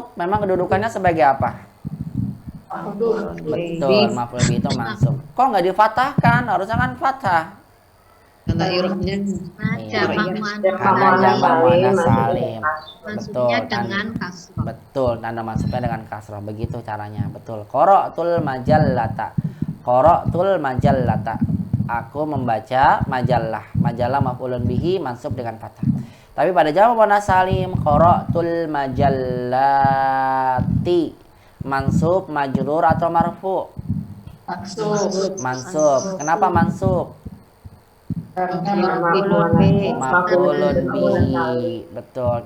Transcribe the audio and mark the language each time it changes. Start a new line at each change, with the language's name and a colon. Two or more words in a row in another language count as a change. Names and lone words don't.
Indonesian: Memang kedudukannya sebagai apa? Betul,
Arabic: مفعول به
Indonesian: itu mansub. Kok nggak difatahkan? Harusnya kan fathah. Karena irobnya Karena jamak
Arabic: مؤنث سالم.
Indonesian: Betul, Maksudnya dengan kasroh. betul, tanda mansubnya dengan kasroh. Begitu caranya, betul.
Arabic: قرأت المجلة. قرأت المجلة.
Indonesian: Aku membaca majallah. Majallah
Arabic: مفعول به
Indonesian: mansub dengan fathah. Tapi pada jamak
Arabic: مؤنث سالم, قرأت المجلة.
Indonesian: Mansub, majrur atau marfu? Mansub. Kenapa mansub?
Arabic: مفعول به.
Indonesian: Betul.